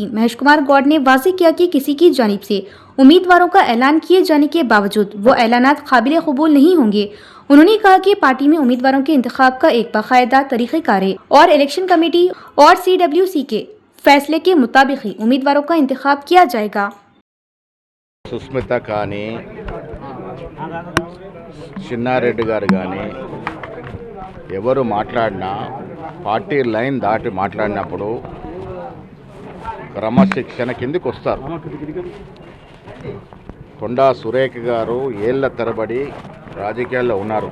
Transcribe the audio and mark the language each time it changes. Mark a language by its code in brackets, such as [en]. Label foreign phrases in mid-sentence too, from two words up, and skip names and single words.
[ur] مہیش کمار گوڑ نے واضح کیا کہ کسی کی جانب سے امیدواروں کا اعلان کیے جانے کے باوجود وہ اعلانات قابل قبول نہیں ہوں گے۔ انہوں نے کہا کہ پارٹی میں امیدواروں کے انتخاب کا ایک باقاعدہ طریقہ کار ہے اور [en] election committee [ur] اور CWC کے فیصلے کے مطابق ہی امیدواروں کا انتخاب کیا جائے گا۔ [te] సుస్మిత కానీ చిన్నారెడ్డి గారు కానీ ఎవరు మాట్లాడినా [en] party line [te] దాటి మాట్లాడినప్పుడు క్రమశిక్షణ కిందకి వస్తారు. కొండా సురేఖ గారు ఏళ్ల తరబడి రాజకీయాల్లో ఉన్నారు.